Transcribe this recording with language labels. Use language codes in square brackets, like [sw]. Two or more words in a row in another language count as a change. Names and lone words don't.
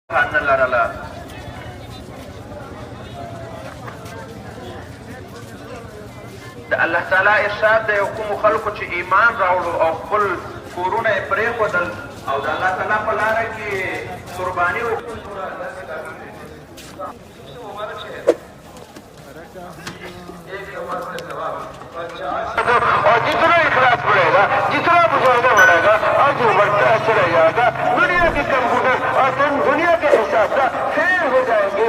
[ps] لرله د الله تعالی ارشاد د یو کومو خلکو چې ایمان راوړو او خپل کورونه یې پرېښودل او د الله تعالی په لاره کې قرباني وکړو [ur] اور جتنا اخلاص بڑھے گا، جتنا مجاہدہ بڑھے گا اور جو بڑھتا چلا جائے گا، دنیا کے کمپیوٹر اور دنیا کے حساب سے فیل ہو جائیں گے.